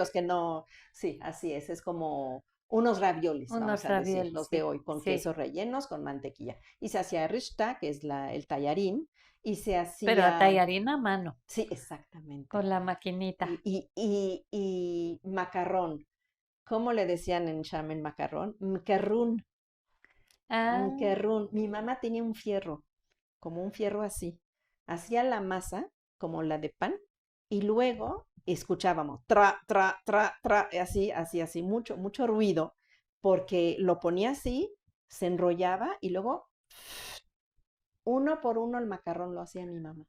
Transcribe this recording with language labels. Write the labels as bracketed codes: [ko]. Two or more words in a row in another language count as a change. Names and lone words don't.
[es] Los que no, sí, así es como unos raviolis, vamos Unos a decir, raviolis, los de sí, hoy, con sí. quesos rellenos, con mantequilla. Y se hacía rishta, que es el tallarín, y se Pero a hacía, tallarín a mano, sí, exactamente, con la maquinita. y macarrón. ¿Cómo le decían en Shamen macarrón? Mkerrún, Ah, mkerrún. Mi mamá tenía un fierro, como un fierro así. Hacía la masa, como la de pan, y luego escuchábamos tra, tra, tra, tra, así, mucho, mucho ruido, porque lo ponía así, se enrollaba y luego uno por uno el macarrón lo hacía mi mamá.